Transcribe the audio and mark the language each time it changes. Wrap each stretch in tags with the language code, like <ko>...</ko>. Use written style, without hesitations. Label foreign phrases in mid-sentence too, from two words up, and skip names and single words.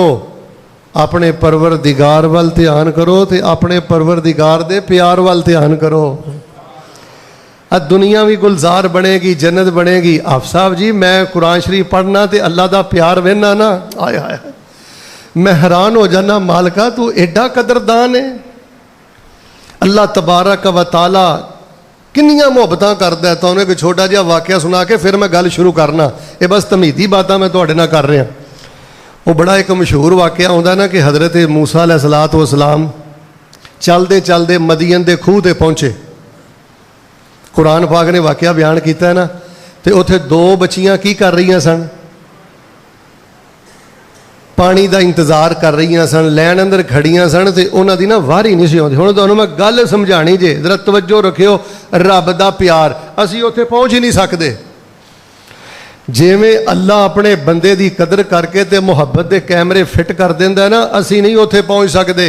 <pa>ਆਪਣੇ ਪਰਵਰਦਿਗਾਰ ਵੱਲ ਧਿਆਨ ਕਰੋ ਤੇ ਆਪਣੇ ਪਰਵਰਦਿਗਾਰ ਦੇ ਪਿਆਰ ਵੱਲ ਧਿਆਨ ਕਰੋ। ਆ ਦੁਨੀਆ ਵੀ ਗੁਲਜ਼ਾਰ ਬਣੇਗੀ, ਜन्नत ਬਣੇਗੀ। ਆਪ ਸਾਹਿਬ ਜੀ ਮੈਂ ਕੁਰਾਨ ਸ਼ਰੀਫ ਪੜ੍ਹਨਾ ਤੇ ਅੱਲਾ ਦਾ ਪਿਆਰ ਵੇਖਣਾ ਨਾ, ਆਏ ਹਾਏ ਮੈਂ ਹੈਰਾਨ ਹੋ ਜਾਣਾ, ਮਾਲਕਾ ਤੂੰ ਐਡਾ ਕਦਰਦਾਨ ਹੈ। ਅੱਲਾ</pa> <ar>تبارک و تعالیٰ</ar> <pa>ਕਿੰਨੀਆਂ ਮੁਹੱਬਤਾਂ ਕਰਦਾ। ਤੁਹਾਨੂੰ ਇੱਕ ਛੋਟਾ ਜਿਹਾ ਵਾਕਿਆ ਸੁਣਾ ਕੇ ਫਿਰ ਮੈਂ ਗੱਲ ਸ਼ੁਰੂ ਕਰਨਾ। ਇਹ ਬਸ ਤਮਹੀਦੀ ਬਾਤਾਂ ਮੈਂ ਤੁਹਾਡੇ ਨਾਲ ਕਰ ਰਿਹਾ। ਉਹ ਬੜਾ ਇੱਕ ਮਸ਼ਹੂਰ ਵਾਕਿਆ ਆਉਂਦਾ ਨਾ ਕਿ ਹਜ਼ਰਤ ਮੂਸਾ</pa> <ar>عليه الصلاة والسلام</ar> <pa>ਚਲਤੇ ਚਲਤੇ ਮਦੀਨ ਕੇ ਖੂਹ ਤੇ ਪਹੁੰਚੇ। ਕੁਰਾਨ ਪਾਕ ਨੇ ਵਾਕਿਆ ਬਯਾਨ ਕਿਆ ਹੈ ਨਾ, ਤੋ ਉੱਥੇ ਦੋ ਬੱਚੀਆਂ ਕੀ ਕਰ ਰਹੀ ਸਨ, ਪਾਣੀ ਕਾ ਇੰਤਜ਼ਾਰ ਕਰ ਰਹੀ ਸਨ, ਲੈਨ ਅੰਦਰ ਖੜੀਆਂ ਸਨ ਤੇ ਉਨ੍ਹਾਂ ਦੀ ਨਾ ਵਾਰੀ ਨਹੀਂ ਸੀ ਆਉਂਦੀ। ਹੁਣ ਤੁਹਾਨੂੰ ਮੈਂ ਗੱਲ ਸਮਝਾਣੀ ਜੇ, ਜ਼ਰਾ ਤਵੱਜੋ ਰੱਖਿਓ। ਰੱਬ ਦਾ ਪਿਆਰ ਅਸੀਂ ਉੱਥੇ ਪਹੁੰਚ ਹੀ ਨਹੀਂ ਸਕਦੇ। ਜਿਵੇਂ ਅੱਲਾ ਅਪਣੇ ਬੰਦੇ ਕੀ ਕਦਰ ਕਰਕੇ ਤੇ ਮੁਹੱਬਤ ਕੇ ਕੈਮਰੇ ਫਿੱਟ ਕਰ ਦਿੰਦਾ ਨਾ, ਅਸੀਂ ਨਹੀਂ ਉੱਥੇ ਪਹੁੰਚ ਸਕਦੇ।</pa>